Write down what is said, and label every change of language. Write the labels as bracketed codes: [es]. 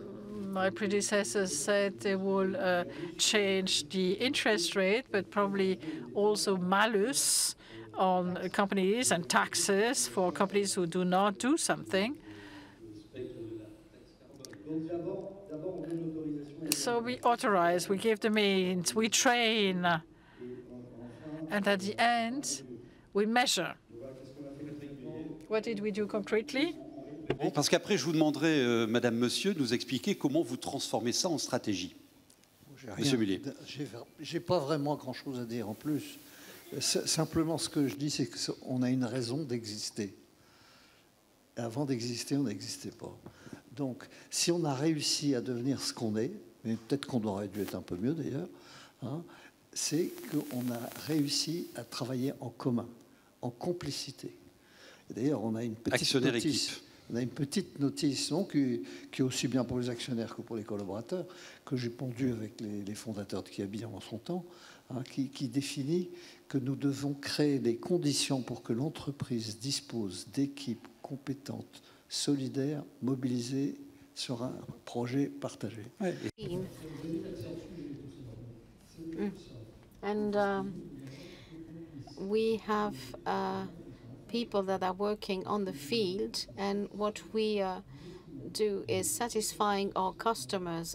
[en] My predecessors said they will change the interest rate, but probably also malus on companies and taxes for companies who do not do something. So we authorize, we give the means, we train, and at the end, we measure. What did we do concretely? [fr] Parce qu'après, je vous demanderai, Madame, Monsieur, de nous expliquer comment vous transformez ça en stratégie. Monsieur Mullier. J'ai pas vraiment grand-chose à dire en plus. Simplement, ce que je dis, c'est qu'on a une raison d'exister. Et avant d'exister, on n'existait pas. Donc, si on a réussi à devenir ce qu'on est, mais peut-être qu'on aurait dû être un peu mieux d'ailleurs, hein, c'est qu'on a réussi à travailler en commun, en complicité. D'ailleurs, on a une petite notice. On a une petite notice qui est aussi bien pour les actionnaires que pour les collaborateurs, que j'ai pondue avec les fondateurs de Kiabi en son temps, hein, qui définit que nous devons créer les conditions pour que l'entreprise dispose d'équipes compétentes, solidaires, mobilisées sur un projet partagé. Ouais. [en] And we have people that are working on the field, and what we do is satisfying our customers.